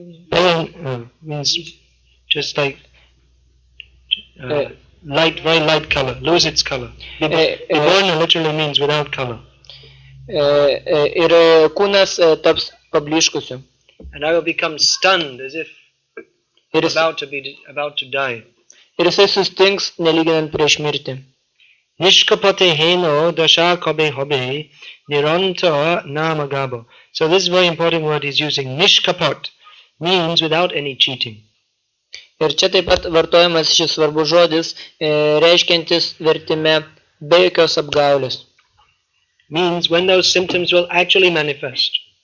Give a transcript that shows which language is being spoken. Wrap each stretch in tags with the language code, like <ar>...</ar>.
<en>Pale means just like light, very light color, lose its color. Viborna literally means without color.</en> <lt>Ir kūnas taps pablyškusiu.</lt> <en>And I will become stunned as if about to die.</en> <lt>Ir jisai sustings nelyginant prieš mirtį.</lt> <bn>Nishkapate heno dasha kabe hobe niranta namagabo.</bn> <en>So this is a very important word he's using. Nishkapat means without any cheating.</en> <lt>Ir čia taip pat vartojamas šis svarbus žodis, reiškiantis vertime be jokios apgaulės.</lt> <en>Means when those symptoms will actually manifest.</en>